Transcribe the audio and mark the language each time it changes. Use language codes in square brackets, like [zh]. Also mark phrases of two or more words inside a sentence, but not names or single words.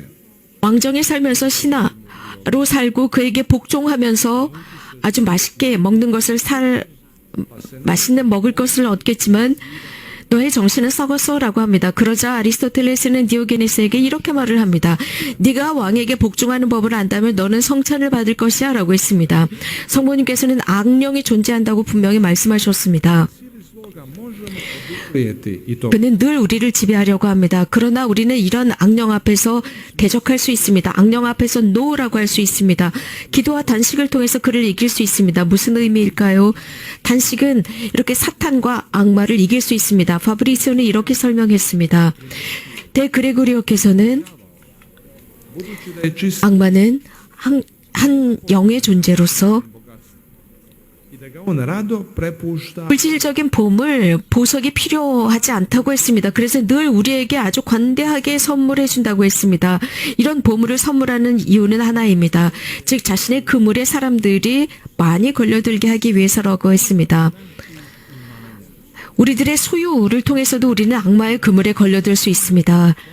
[ko] 왕정에 살면서 신하로 살고 그에게 복종하면서 아주 맛있게 먹는 것을 맛있는 먹을 것을 얻겠지만 너의 정신은 썩었어라고 합니다. 그러자 아리스토텔레스는 디오게네스에게 이렇게 말을 합니다. 네가 왕에게 복종하는 법을 안다면 너는 성찬을 받을 것이야 라고 했습니다. 성모님께서는 악령이 존재한다고 분명히 말씀하셨습니다. [hr] Prijeti i to [ko] 그는 늘 우리를 지배하려고 합니다. 그러나 우리는 이런 악령 앞에서 대적할 수 있습니다. 악령 앞에서 노라고 할 수 있습니다. 기도와 단식을 통해서 그를 이길 수 있습니다. 무슨 의미일까요? 단식은 이렇게 사탄과 악마를 이길 수 있습니다. 파브리치오는 이렇게 설명했습니다. 대그레고리오께서는 [hr] budući da je čist [ko] 악마는 한 영의 존재로서 [hr] i da ga on rado prepušta [ko] 물질적인 보석이 필요하지 않다고 했습니다. 그래서 늘 우리에게 아주 관대하게 선물해 준다고 했습니다. 이런 보물을 선물하는 이유는 하나입니다. 즉 자신의 그물에 사람들이 많이 걸려들게 하기 위해서라고 했습니다. 우리들의 소유를 통해서도 우리는 악마의 그물에 걸려들 수 있습니다.